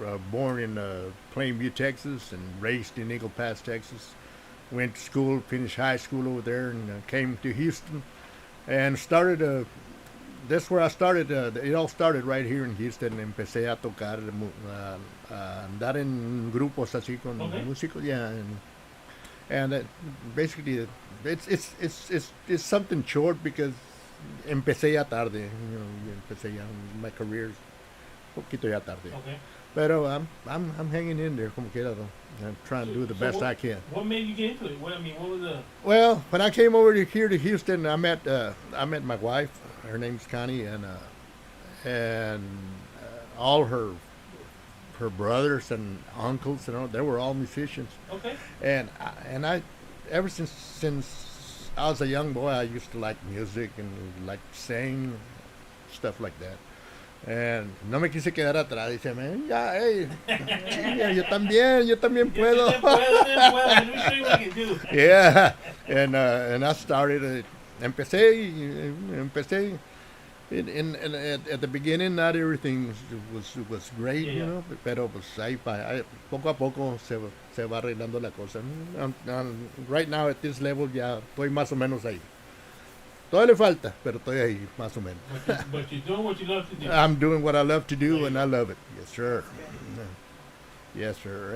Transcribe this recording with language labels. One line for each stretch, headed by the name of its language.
English: Born in Plainview, Texas, and raised in Eagle Pass, Texas. Went to school, finished high school over there, and came to Houston, and started that's where I started. It all started right here in Houston.
Spanish: Empecé a tocar, andar en grupos así con músicos.
English: Yeah, and basically it's something short because
Spanish: empecé ya tarde.
English: You know,
Spanish: empecé ya
English: my career
Spanish: poquito ya tarde.
English: Okay.
Spanish: Pero
English: I'm hanging in there
Spanish: como quiera
English: though. I'm trying to do the best I can. What made you get into it? What was the? Well, when I came over here to Houston, I met my wife. Her name's Connie, and all her brothers and uncles and all, they were all musicians. Okay. And I ever since I was a young boy, I used to like music and like sing stuff like that.
Spanish: And no me quise quedar atrás. Dice, man, ya, hey, chinga, yo también puedo.
English: Yeah, and I started.
Spanish: Empecé.
English: At the beginning, not everything was great, you know.
Spanish: Pero pues ahí poco a poco se va arreglando la cosa.
English: Right now at this level
Spanish: ya estoy más o menos ahí. Todavía le falta, pero estoy ahí, más o menos.
English: But you're doing what you love to do. I'm doing what I love to do, and I love it. Yes, sir. Yes, sir.